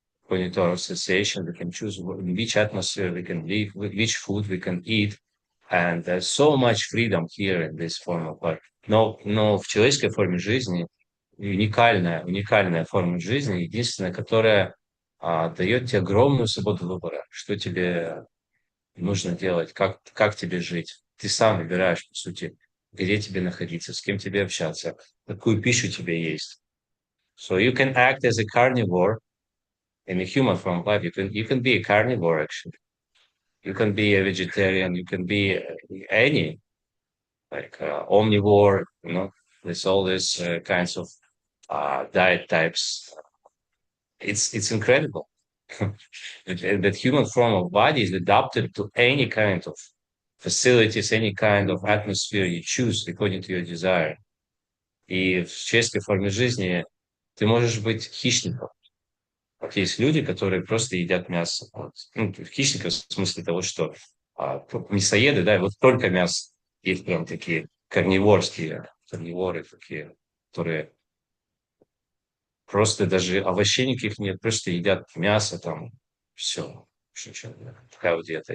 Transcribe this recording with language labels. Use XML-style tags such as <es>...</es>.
<en>According to our association, we can choose in which atmosphere we can live, which food we can eat. And there's so much freedom here in this form of life.</en> <ru>Но в человеческой форме жизни уникальная форма жизни, единственная, которая дает тебе огромную свободу выбора, что тебе нужно делать, как тебе жить. Ты сам выбираешь, по сути, где тебе находиться, с кем тебе общаться, какую пищу тебе есть.</ru> <en>So you can act as a carnivore in a human form of life. You can be a carnivore, actually. You can be a vegetarian. You can be any, like omnivore. You know, there's all these kinds of diet types. It's incredible. That human form of body is adapted to any kind of facilities, any kind of atmosphere you choose according to your desire.</en> <ru>И в человеческой форме жизни ты можешь быть хищником. Вот есть люди, которые просто едят мясо. Вот. Ну, хищников в смысле того, что мясоеды, да, вот только мясо. Есть прям такие карниворы такие, которые просто даже овощей никаких нет, просто едят мясо там, все. Такая вот диета.</ru>